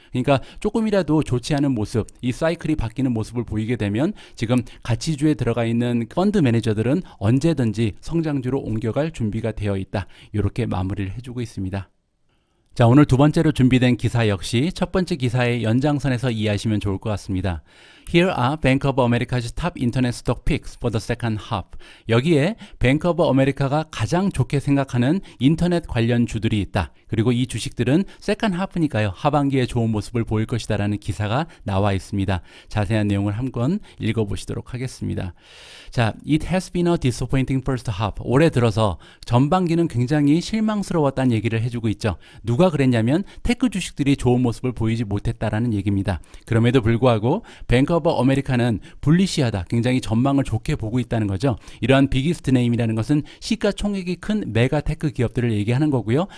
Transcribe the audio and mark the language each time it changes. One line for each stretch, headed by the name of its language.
Korean: 그러니까 조금이라도 좋지 않은 모습, 이 사이클이 바뀌는 모습을 보이게 되면 지금 가치주에 들어가 있는 펀드 매니저들은 언제든지 성장주로 옮겨갈 준비가 되어 있다. 이렇게 마무리를 해주고 있습니다. 자, 오늘 두 번째로 준비된 기사 역시 첫 번째 기사의 연장선에서 이해하시면 좋을 것 같습니다.
English: Here are Bank of America's top internet stock picks for the second half.
Korean: 여기에 Bank of America가 가장 좋게 생각하는 인터넷 관련 주들이 있다. 그리고 이 주식들은 second half니까요. 하반기에 좋은 모습을 보일 것이다 라는 기사가 나와 있습니다. 자세한 내용을 한번 읽어보시도록 하겠습니다.
English: 자, It has been a disappointing first half.
Korean: 올해 들어서 전반기는 굉장히 실망스러웠다는 얘기를 해주고 있죠. 누가 그랬냐면 테크 주식들이 좋은 모습을 보이지 못했다라는 얘기입니다. 그럼에도 불구하고 뱅크 오브 아메리카는 불리시하다, 굉장히 전망을 좋게 보고 있다는 거죠. 이러한 비기스트 네임이라는 것은 시가총액이 큰 메가 테크 기업들을 얘기하는 거고요.